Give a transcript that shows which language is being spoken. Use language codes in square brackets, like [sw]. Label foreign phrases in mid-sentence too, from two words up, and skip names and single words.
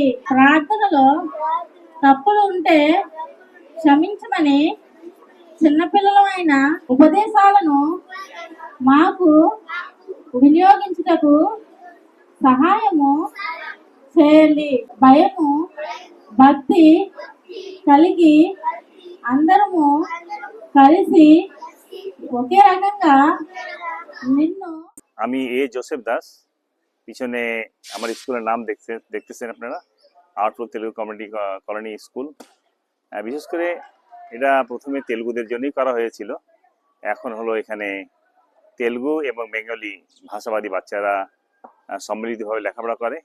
[te] ప్రార్థనలో తప్పులు ఉంటే క్షమించమని చిన్నపిల్లలమైన ఉపదేశాలను మాకు వినియోగించుటకు సహాయము చేయండి. భయము భక్తి కలిగి అందరము కలిసి ఒకే రకంగా నిన్ను। [bn] আমি জোসেফ দাস, পিছনে আমার স্কুলের নাম দেখতেছেন আপনারা, আউটফ্লো তেলুগু কমিউনিটি কলোনি স্কুল। বিশেষ করে এটা প্রথমে তেলুগুদের জন্যই করা হয়েছিল। এখন হলো এখানে তেলুগু এবং বেঙ্গলি ভাষাবাদী বাচ্চারা সম্মিলিতভাবে লেখাপড়া করে।